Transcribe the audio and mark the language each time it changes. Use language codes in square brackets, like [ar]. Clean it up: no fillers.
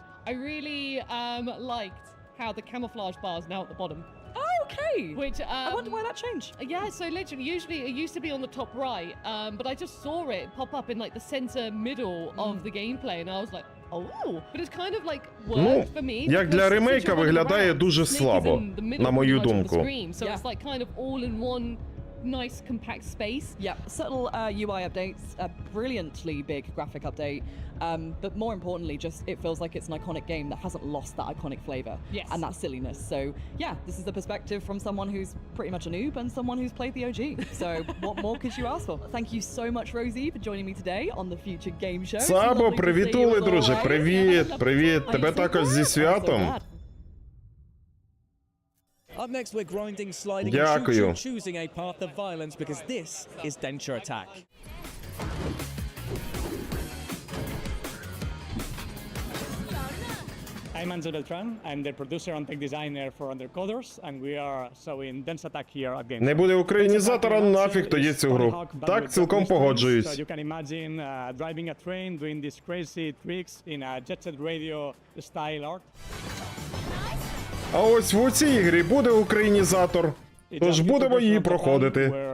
[en] I really liked how the camouflage bar is now at the bottom. Oh, okay. Which I wonder why that changed. Yeah, so literally, usually it used to be on the top right, but I just saw it pop up in like the center middle of the gameplay, and I was like, oh, but it's kind of like worked for me. [uk] Як для ремейка виглядає дуже слабо, на мою думку. [en] So it's like kind of all in one nice compact space. Yeah, subtle UI updates, a brilliantly big graphic update, but more importantly, just it feels like it's an iconic game that hasn't lost that iconic flavor and that silliness. So yeah, this is the perspective from someone who's pretty much a noob and someone who's played the OG. So what more could you ask for? Thank you so much, Rosie, for joining me today on the Future Game Show. [uk] Сабо, привітули, друже, привіт, привіт, тебе також зі святом. [en] Up next, we're grinding, sliding, [uk] Дякую. [en] and choosing a path of violence because this is Denture Attack. I'm Anzo Beltran. I'm the producer and tech designer for Undercoders, and we are in Dense Attack here at Gamescom. [uk] Не буде українізатора, нафіг тоді цю гру. Так, цілком погоджуюсь. [en] So you can imagine driving a train, doing these crazy tricks in a Jet Set Radio style art. [uk] А ось в цій ігрі буде українізатор. Тож будемо її проходити.